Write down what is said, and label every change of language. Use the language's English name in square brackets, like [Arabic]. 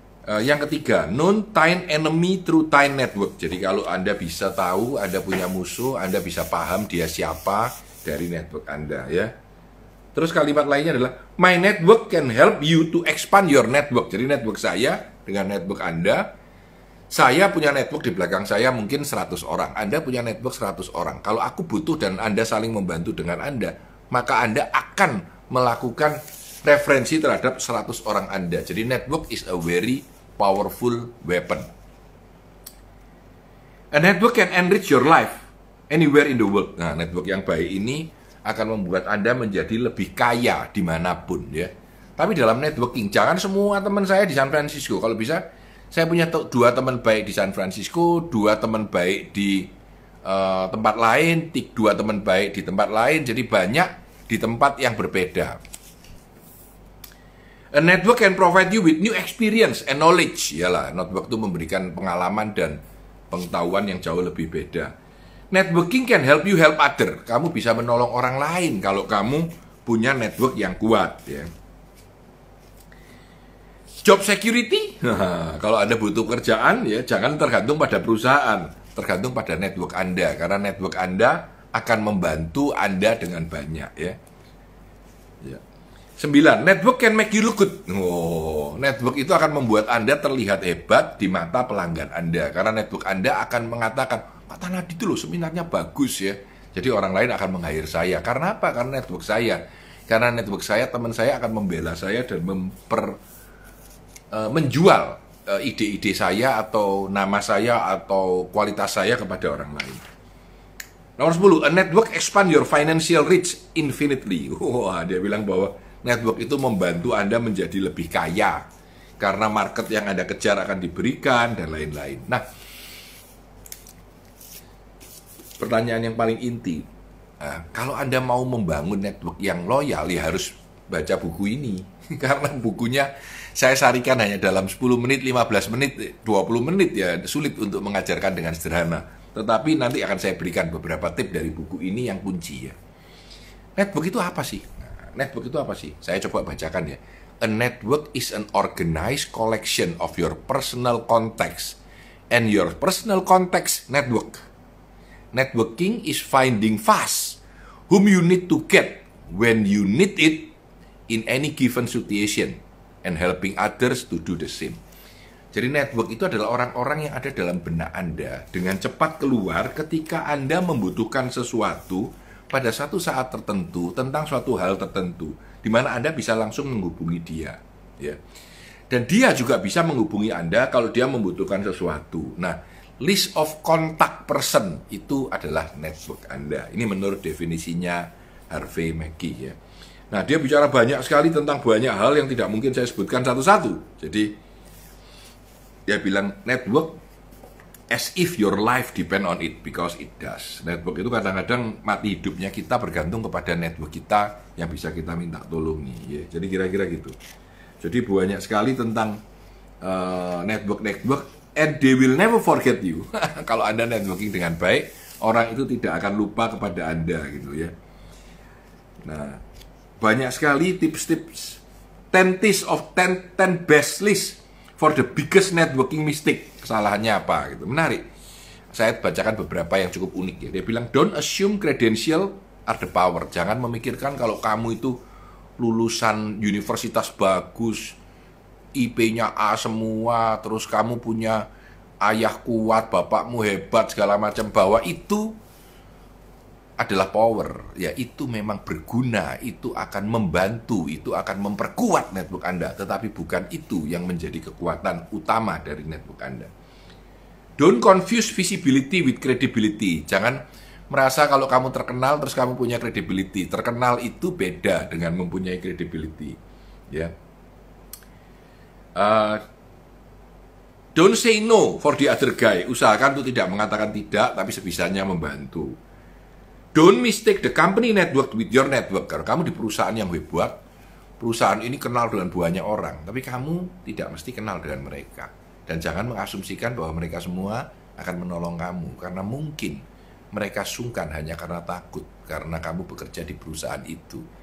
[Indonesian] Yang ketiga, [English] known time enemy through time network. [Indonesian] Jadi kalau Anda bisa tahu Anda punya musuh, Anda bisa paham dia siapa dari network Anda ya. Terus kalimat lainnya adalah [English] my network can help you to expand your network. [Indonesian] Jadi network saya dengan network Anda, saya punya network di belakang saya mungkin 100 orang. Anda punya network 100 orang. Kalau aku butuh dan Anda saling membantu dengan Anda, maka Anda akan melakukan referensi terhadap 100 orang Anda. Jadi [English] network is a very powerful weapon. A network can enrich your life anywhere in the world. [Indonesian] Nah, network yang baik ini akan membuat Anda menjadi lebih kaya dimanapun ya. Tapi dalam networking, jangan semua teman saya di San Francisco. Kalau bisa, saya punya 2 teman baik di San Francisco, 2 teman baik di tempat lain, 2 teman baik di tempat lain. Jadi banyak di tempat yang berbeda. [English] A network can provide you with new experience and knowledge. [Indonesian] Yalah, network itu memberikan pengalaman dan pengetahuan yang jauh lebih beda. [English] Networking can help you help other. [Indonesian] Kamu bisa menolong orang lain kalau kamu punya network yang kuat ya. Job security, kalau Anda butuh kerjaan ya jangan tergantung pada perusahaan, tergantung pada network Anda karena network Anda akan membantu Anda dengan banyak ya. 9. [English] Network can make you look good. [Indonesian] Oh, network itu akan membuat Anda terlihat hebat di mata pelanggan Anda karena network Anda akan mengatakan, Pak Tanadi itu loh seminarnya bagus ya. Jadi orang lain akan meng-hire saya. Karena apa? Karena network saya. Karena network saya, teman saya akan membela saya dan menjual ide-ide saya atau nama saya atau kualitas saya kepada orang lain. Nomor 10, [English] a network expand your financial reach infinitely. [Indonesian] Wah, dia bilang bahwa network itu membantu Anda menjadi lebih kaya karena market yang Anda kejar akan diberikan dan lain-lain. Nah, pertanyaan yang paling inti, kalau Anda mau membangun network yang loyal, ya harus baca buku ini. Karena bukunya saya sarikan hanya dalam 10 menit, 15 menit, 20 menit, ya sulit untuk mengajarkan dengan sederhana. Tetapi nanti akan saya berikan beberapa tip dari buku ini yang kunci ya. Network itu apa sih? Nah, network itu apa sih? Saya coba bacakan ya. [English] A network is an organized collection of your personal contacts and your personal contacts network. Networking is finding fast whom you need to get when you need it in any given situation and helping others to do the same. [Indonesian] Jadi network itu adalah orang-orang yang ada dalam benak Anda dengan cepat keluar ketika Anda membutuhkan sesuatu pada satu saat tertentu tentang suatu hal tertentu, di mana Anda bisa langsung menghubungi dia, ya. Dan dia juga bisa menghubungi Anda kalau dia membutuhkan sesuatu. Nah, list of contact person itu adalah network Anda. Ini menurut definisinya Harvey Mackey ya. Nah, dia bicara banyak sekali tentang banyak hal yang tidak mungkin saya sebutkan satu-satu. Jadi dia bilang [English] network as if your life depend on it, because it does. [Indonesian] Network itu kadang-kadang mati hidupnya kita bergantung kepada network kita yang bisa kita minta tolongi ya. Jadi kira-kira gitu. Jadi banyak sekali tentang [English] network and they will never forget you. [Indonesian] Kalau Anda networking dengan baik, orang itu tidak akan lupa kepada Anda gitu ya. Nah, banyak sekali tips-tips [English] 10 best list for the biggest networking mistake. [Indonesian] Kesalahannya apa gitu. Menarik. Saya bacakan beberapa yang cukup unik ya. [English] Dia bilang, don't assume credential are the power. [Indonesian] Jangan memikirkan kalau kamu itu lulusan universitas bagus, IP-nya A semua, terus kamu punya ayah kuat, bapakmu hebat, segala macam, bahwa itu adalah power. Ya, itu memang berguna, itu akan membantu, itu akan memperkuat network Anda, tetapi bukan itu yang menjadi kekuatan utama dari network Anda. [English] Don't confuse visibility with credibility. [Indonesian] Jangan merasa kalau kamu terkenal terus kamu punya credibility. Terkenal itu beda dengan mempunyai credibility. Ya. [English] Don't say no for the other guy. [Indonesian] Usahakan untuk tidak mengatakan tidak, tapi sebisanya membantu. [English] Don't mistake the company network with your network. [Indonesian] Kalau kamu di perusahaan yang hebat, perusahaan ini kenal dengan banyak orang, tapi kamu tidak mesti kenal dengan mereka. Dan jangan mengasumsikan bahwa mereka semua akan menolong kamu, karena mungkin mereka sungkan hanya karena takut, karena kamu bekerja di perusahaan itu.